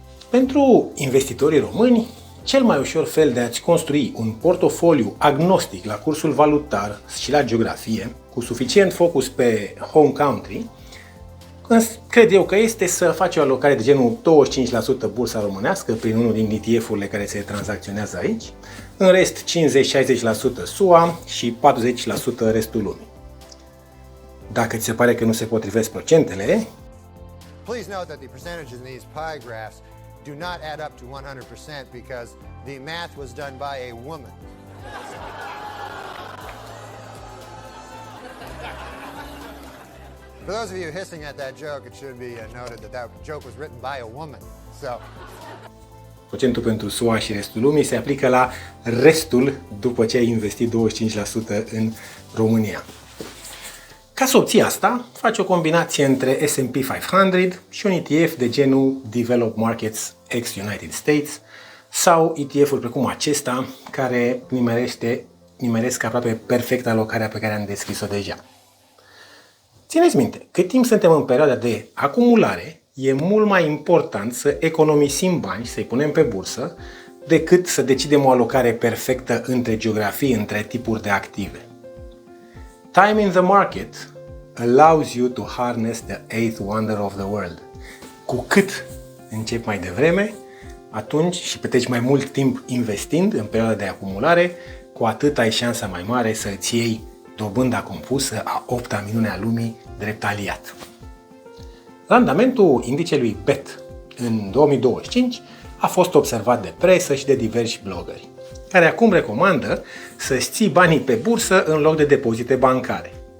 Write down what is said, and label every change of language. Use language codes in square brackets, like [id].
[ro] Pentru investitorii români, cel mai ușor fel de a-ți construi un portofoliu agnostic la cursul valutar și la geografie, cu suficient focus pe home country, cred eu că este să faci o alocare de genul 25% bursa românească prin unul din ETF-urile care se tranzacționează aici, în rest 50-60% SUA și 40% restul lumii. Dacă ți se pare că nu se potrivesc procentele, [en] Please note that the percentages in these pie graphs do not add up to 100% because the math was done by a woman. For those of you hissing at that joke, it should be noted that that joke was written by a woman. So, [ro] procentul pentru SUA și restul lumii se aplică la restul după ce ai investit 25% în România. Ca să obții asta, faci o combinație între S&P 500 și un ETF de genul Developed Markets ex United States sau ETF-uri precum acesta care nimeresc aproape perfect alocarea pe care am descris-o deja. Țineți minte, cât timp suntem în perioada de acumulare, e mult mai important să economisim bani, să-i punem pe bursă, decât să decidem o alocare perfectă între geografii, între tipuri de active. [en] Time in the market allows you to harness the eighth wonder of the world. [ro] Cu cât începi mai devreme, atunci și petreci mai mult timp investind în perioada de acumulare, cu cu atât ai șansa mai mare să îți iei dobânda compusă a 8-a minune a lumii drept aliat. Randamentul indicelui BET în 2025 a fost observat de presă și de diversi blogări, care acum recomandă să-ți ții banii pe bursă în loc de depozite bancare.